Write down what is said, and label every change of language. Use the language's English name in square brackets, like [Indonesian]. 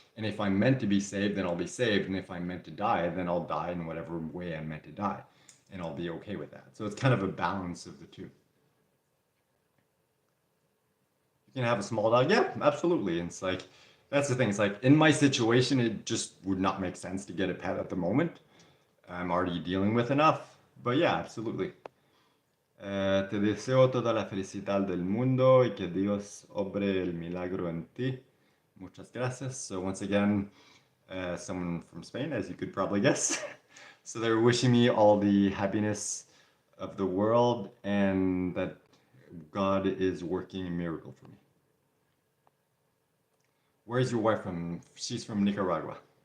[English] And if I'm meant to be saved, then I'll be saved. And if I'm meant to die, then I'll die in whatever way I'm meant to die. And I'll be okay with that. So it's kind of a balance of the two. You can have a small dog. Yeah, absolutely. And it's like, that's the thing. It's like in my situation, it just would not make sense to get a pet at the moment. I'm already dealing with enough. But yeah, absolutely. [Spanish] Te deseo toda la felicidad del mundo y que Dios obre el milagro en ti. Muchas gracias. [English] So once again, someone from Spain, as you could probably guess. So they're wishing me all the happiness of the world and that God is working a miracle for me. Where's your wife from? She's from Nicaragua.